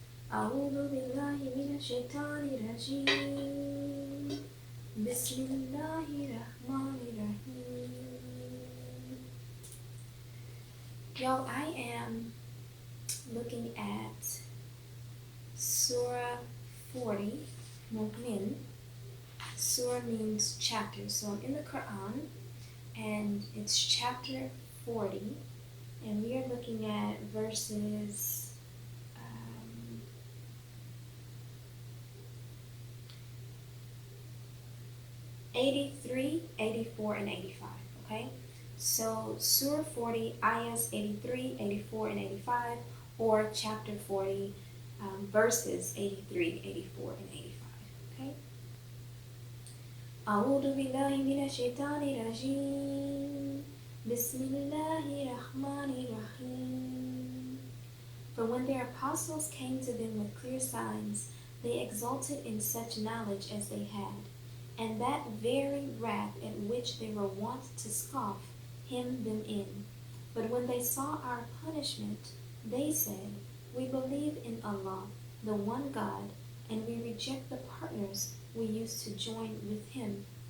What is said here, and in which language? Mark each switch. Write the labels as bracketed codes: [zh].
[ar] أعوذ بالله من الشيطان الرجيم بسم الله الرحمن الرحيم. [en] Y'all, I am looking at Surah 40, Mu'min. Surah means chapter, so I'm in the Quran, and it's chapter 40, and we are looking at verses 83, 84, and 85, okay? So Surah 40, ayahs 83, 84, and 85, or chapter 40, verses 83, 84, and 85, okay? [ar] أعوذ بالله من الشيطان الرجيم بسم الله الرحمن الرحيم. [en] For when their apostles came to them with clear signs, they exulted in such knowledge as they had, and that very wrath at which they were wont to scoff hemmed them in. But when they saw our punishment, they said, We believe in Allah, the one God, and we reject the partners we used to join with him.